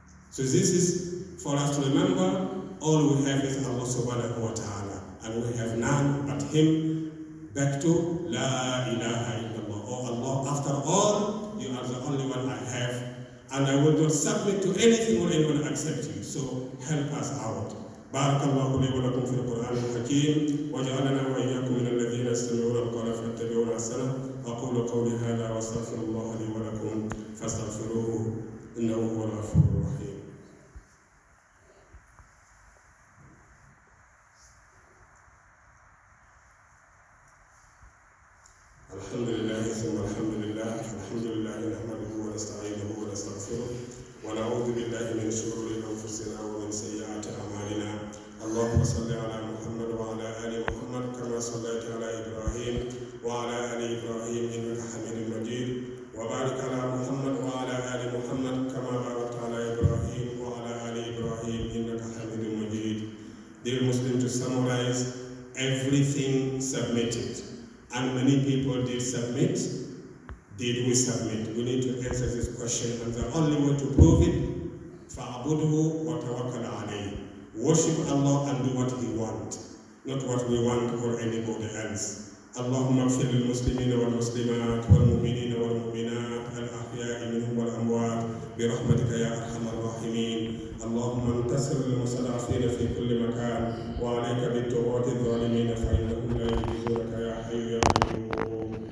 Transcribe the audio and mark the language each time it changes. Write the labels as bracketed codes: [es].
[en] So this is for us to remember, all we have is Allah subhanahu wa ta'ala, and we have none but Him. Back to La ilaha illallah. Oh Allah, after all, you are the only one I have, and I will not submit to anything or anyone except you. So help us out. [ar] بارك الله لي ولكم في القرآن الحكيم وجعلنا وإياكم من الذين يستمعون القول فيتبعون أحسنه أقول قولي هذا وأستغفر الله لي ولكم فاستغفروه إنه هو الغفور الرحيم. الحمد لله ثم الحمد لله الحمد لله نحمده ونستعينه ونستغفره ونعوذ بالله من شرور أنفسنا ومن سيئات أعمالنا. اللهم صل على محمد وعلى آل محمد كما صليت على إبراهيم وعلى آل إبراهيم إنك حميد مجيد وبارك على محمد وعلى آل محمد كما باركت على إبراهيم وعلى آل إبراهيم إنك حميد مجيد. [en] Dear Muslim, to summarize, everything submitted, and many people did submit, did we submit? We need to answer this question, and the only way to prove it, [ar] فَعْبُدْهُ وَتَوَكَّلْ عَلَيْهِ. [en] Worship Allah and do what He wants, not what we want or anybody else. [ar] اللهم اغفر للمسلمين والمسلمات والمؤمنين والمؤمنات الأحياء منهم والأموات برحمتك يا أرحم الراحمين. اللهم انتصر للمستضعفين في كل مكان، وعليك بالطغاة الظالمين فإنهم لا يجوزونك يا حي يا قيوم.